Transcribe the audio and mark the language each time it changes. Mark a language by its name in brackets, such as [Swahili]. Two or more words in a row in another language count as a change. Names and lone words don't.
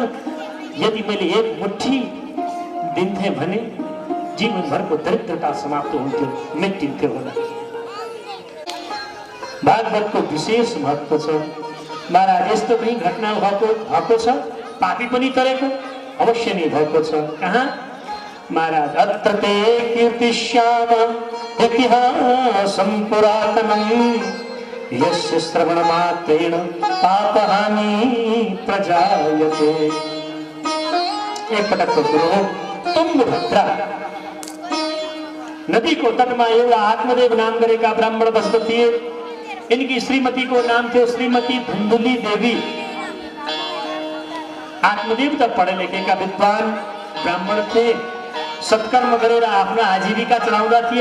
[Nepali] यदि मैले एक मुट्ठी दिन्थे भने जीवनभरको दरिद्रता समाप्त हुन्थ्यो, मेटिन्थ्यो होला। भागवतको विशेष महत्त्व छ। महाराज यस्तो पनि घटना भएको छ, पापी पनि तरेको अवश्य नै भएको छ। कहाँ? [Sanskrit] महाराज अत्र ते कीर्तिश्याम इतिहासं पुरातनं यस्य श्रवणमात्रेण पापहानि प्रजायते। [Nepali] एकपटकको कुरो हो। तुंगभद्रा नदीको तटमा एउटा आत्मदेव नाम गरेका ब्राह्मण बस्दथे। इनकी श्रीमती को नाम थियो श्रीमती धुन्धुली देवी। आत्मदेव त पढे लेखेका विद्वान ब्राह्मण थिए, सत्कर्म गरेर आफ्नो आजीविका चलाउँदा थिए।